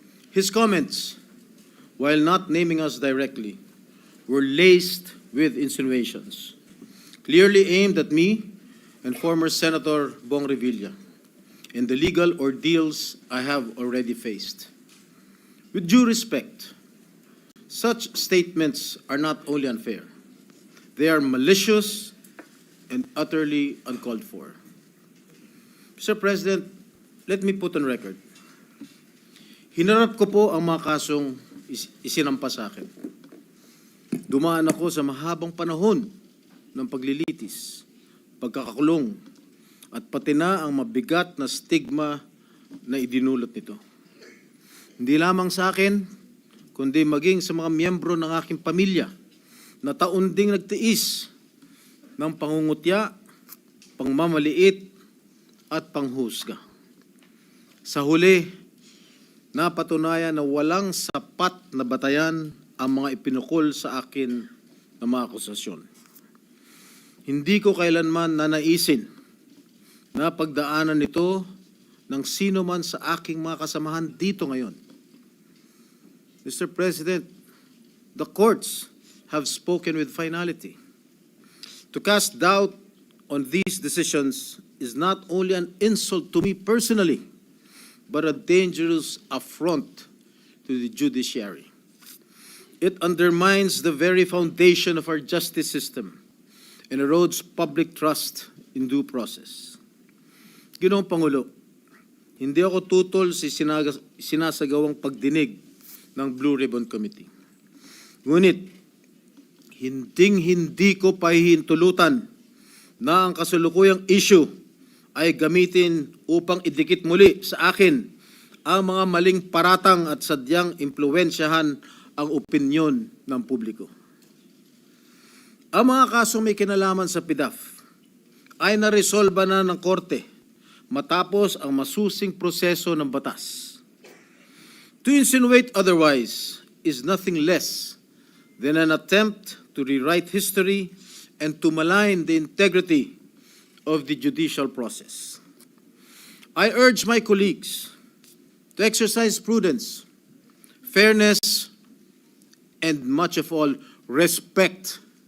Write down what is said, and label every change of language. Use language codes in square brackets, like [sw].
[en] His comments, while not naming us directly, were laced with insinuations, clearly aimed at me and former Senator Bong Revilla, and the legal ordeals I have already faced. With due respect, such statements are not only unfair, they are malicious and utterly uncalled for. Mr. President, let me put on record. [tl] Hinarap ko po ang mga kasong isinampa sa akin. Dumaan ako sa mahabang panahon ng paglilitis, pagkakakulong, at pati na ang mabigat na stigma na idinulot nito. Hindi lamang sa akin, kundi maging sa mga miyembro ng aking pamilya na taon ding nagtiis ng pangungutya, pangmamaliit, at panghusga. Sa huli, napatunayan na walang sapat na batayan ang mga ipinukol sa akin na mga akusasyon. Hindi ko kailanman nanaisin na pagdaanan nito ng sino man sa aking mga kasamahan dito ngayon. [en] Mr. President, the courts have spoken with finality. To cast doubt on these decisions is not only an insult to me personally, but a dangerous affront to the judiciary. It undermines the very foundation of our justice system and erodes public trust in due process. [tl] Ginoong Pangulo, hindi ako tutol sa sinasagawang pagdinig ng Blue Ribbon Committee. Ngunit, hindi ko pahihintulutan na ang kasalukuyang issue ay gamitin upang idikit muli sa akin ang mga maling paratang at sadyang impluwensyahan ang opinyon ng publiko. Ang mga kasong may kinalaman sa PDAF ay naresolba na ng korte matapos ang masusing proseso ng batas. [en] To insinuate otherwise is nothing less than an attempt to rewrite history and to malign the integrity of the judicial process. I urge my colleagues to exercise prudence, fairness, and much of all, respect.